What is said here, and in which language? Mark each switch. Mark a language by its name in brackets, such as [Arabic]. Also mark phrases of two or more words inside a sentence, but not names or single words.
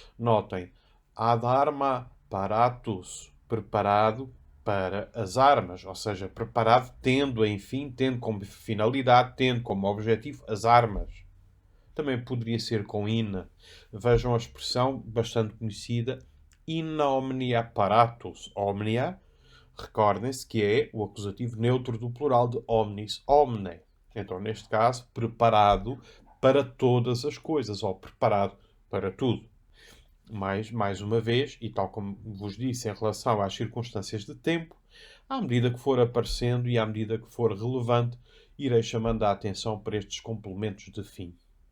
[Portuguese] Notem, [Latin] ad arma paratus, [Portuguese] preparado para as armas, ou seja, preparado tendo, enfim, tendo como finalidade, tendo como objetivo as armas. Também poderia ser com ina. Vejam a expressão bastante conhecida, [Latin] ina omnia apparatus omnia. [Portuguese] Recordem-se que é o acusativo neutro do plural de [Latin] omnis omne. [Portuguese] Então, neste caso, preparado para todas as coisas, ou preparado para tudo. Mas, mais uma vez, e tal como vos disse em relação às circunstâncias de tempo, à medida que for aparecendo e à medida que for relevante, irei chamando a atenção para estes complementos de fim.